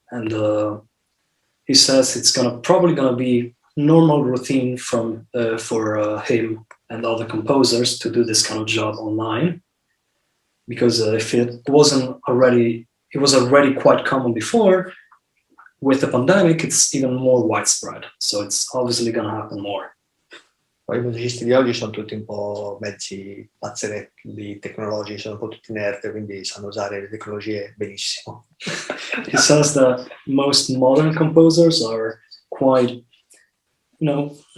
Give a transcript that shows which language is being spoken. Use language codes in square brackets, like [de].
[en] And he says it's probably gonna be normal routine for him and other composers to do this kind of job online, because if it was already quite common before. With the pandemic, it's even more widespread, so it's obviously going to happen more. [it] Poi i musicisti di oggi sono tutti un po' mezzi pazzeretti tecnologici, sono un po' tutti nerd, quindi sanno usare le tecnologie benissimo. [en] He says that most modern composers are quite, nerd.